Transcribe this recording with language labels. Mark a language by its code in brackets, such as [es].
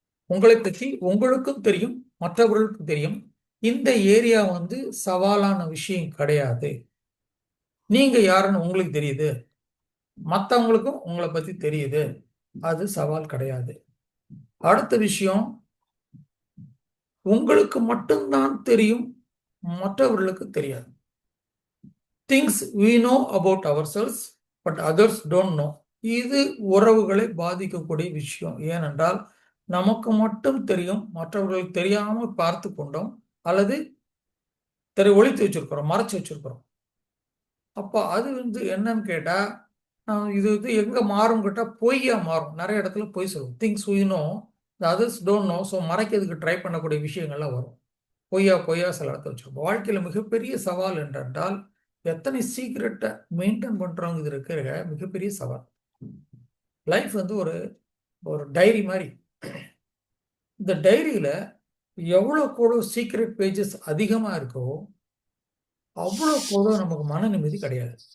[ta] உங்களை பற்றி உங்களுக்கும் தெரியும், மற்றவர்களுக்கும் தெரியும். இந்த ஏரியா வந்து சவாலான விஷயம் கிடையாது. நீங்க யாருன்னு உங்களுக்கு தெரியுது, மற்றவங்களுக்கும் உங்களை பத்தி தெரியுது, அது சவால் கிடையாது. அடுத்த விஷயம், உங்களுக்கு மட்டும்தான் தெரியும், மற்றவர்களுக்கு தெரியாது. [en] Things we know about ourselves but others don't know. [ta] இது உறவுகளை பாதிக்கக்கூடிய விஷயம். ஏனென்றால் நமக்கு மட்டும் தெரியும், மற்றவர்களுக்கு தெரியாம பார்த்து கொண்டோம், அல்லது ஒளித்து வச்சிருக்கிறோம், மறைச்சு வச்சிருக்கிறோம். அப்போ அது வந்து என்னன்னு கேட்டா, இது இது எங்கே மாறும் கேட்டால் பொய்யா மாறும். நிறைய இடத்துல பொய் சொல்லும். [en] Things we know the others don't know. [ta] So மறைக்கிறதுக்கு ட்ரை பண்ணக்கூடிய விஷயங்கள்லாம் வரும். பொய்யா பொய்யா சில இடத்துல வச்சிருப்போம். வாழ்க்கையில் மிகப்பெரிய சவால் என்றால் எத்தனை சீக்கிரட்டை மெயின்டைன் பண்ணுறவங்க இது இருக்கிற மிகப்பெரிய சவால். லைஃப் வந்து ஒரு ஒரு டைரி மாதிரி. இந்த டைரியில் எவ்வளோக்கு சீக்ரெட் பேஜஸ் அதிகமாக இருக்கோ அவ்வளோக்கு நமக்கு மன நிம்மதி கிடையாது.